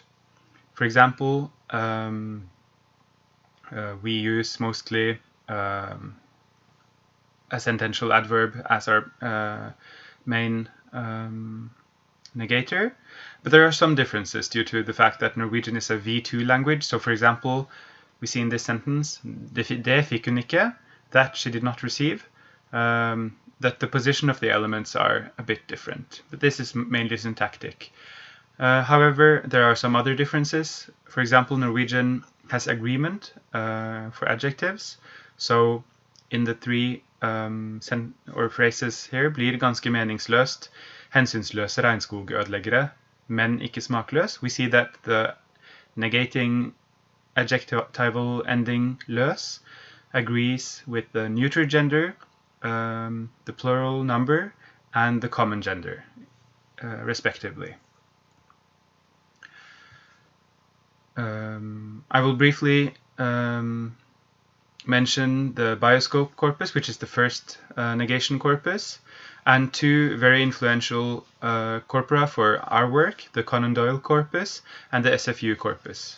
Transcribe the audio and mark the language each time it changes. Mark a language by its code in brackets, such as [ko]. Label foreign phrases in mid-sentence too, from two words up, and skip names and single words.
[en] For example, we use mostly a sentential adverb as our main negator, but there are some differences due to the fact that Norwegian is a V2 language. So for example, we see in this sentence, [no] det fikk hun ikke, [en] that she did not receive, that the position of the elements are a bit different, but this is mainly syntactic. However, there are some other differences. For example, Norwegian has agreement for adjectives. So in the three phrases here, [no] blir ganske meningsløst, hensynsløse regnskogødeleggere, men ikke smakløs. [en] We see that the negating adjectival ending løs agrees with the neuter gender, the plural number, and the common gender, respectively. I will briefly mention the bioscope corpus, which is the first negation corpus, and two very influential corpora for our work, the Conan-Doyle corpus and the SFU corpus.